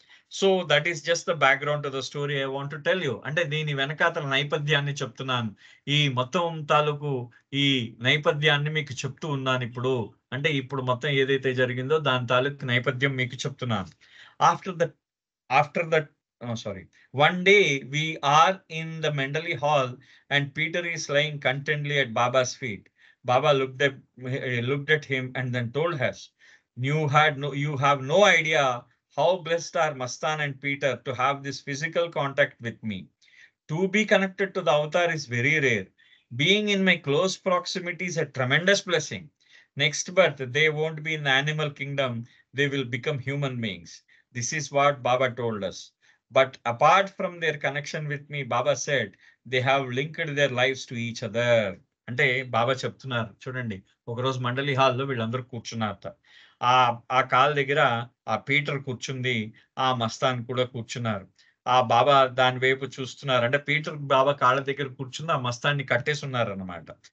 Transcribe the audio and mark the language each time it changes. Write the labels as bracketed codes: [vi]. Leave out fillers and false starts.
[en] So that is just the background to the story I want to tell you. [te] అంటే దీని వెనకాతల నేపథ్యాన్ని చెప్తున్నాను. ఈ మొత్తం తాలూకు ఈ నేపథ్యాన్ని మీకు చెప్తూ ఉన్నానిప్పుడు. అంటే ఇప్పుడు మొత్తం ఏదైతే జరిగిందో దాని తాలూకు నేపథ్యం మీకు చెప్తున్నాను. [en] After that sorry. One day we are in the Mendeley hall and Peter is lying contentedly at Baba's feet. Baba looked at him and then told us, you have no idea How blessed are Mastan and Peter to have this physical contact with me. To be connected to the avatar is very rare. Being in my close proximity is a tremendous blessing. Next birth, they won't be in the animal kingdom, they will become human beings. This is what Baba told us. But apart from their connection with me, Baba said, they have linked their lives to each other. [te] అంటే బాబా చెప్తున్నారు చూడండి, ఒకరోజు మండలి హాల్లో వీళ్ళందరూ కూర్చున్నారట. ఆ ఆ call దగ్గర ఆ పీటర్ కూర్చుంది, ఆ మస్తాన్ కూడా కూర్చున్నారు. ఆ బాబా దాని వైపు చూస్తున్నారు. అంటే పీటర్ బాబా కాళ్ళ దగ్గర కూర్చుని ఆ మస్తాన్ని కట్టేసి ఉన్నారన్నమాట.